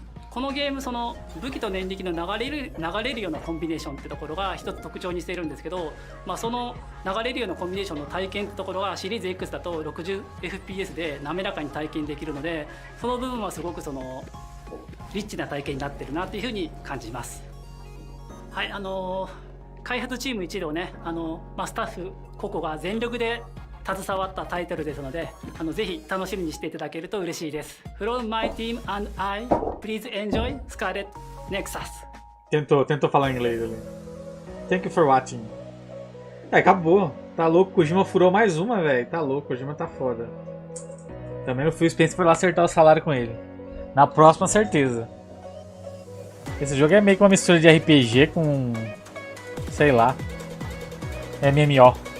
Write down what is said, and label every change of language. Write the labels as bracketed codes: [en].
[ja] このゲーム武器と念力の流れるようなコンビネーションってところが一つ特徴にしているんですけど、その流れるようなコンビネーションの体験ってところがシリーズ X だと 60fps で滑らかに体験できるので、その部分はすごくリッチな体験になってるなというふうに感じます。はい、開発チーム一同ねスタッフ個々が全力で携わったタイトルですのでぜひ楽しみにしていただけると嬉しいです。 [en] From my team and I, please enjoy Scarlet Nexus. [pt] Tentou falar inglês ali. [en] Thank you for watching. [pt] Acabou. Tá louco, Kojima furou mais uma, velho. Tá louco, Kojima tá foda. Também o Phil Spencer foi lá acertar o salário com ele. Na próxima, certeza. Esse jogo é meio que uma mistura de RPG com... sei lá. MMO.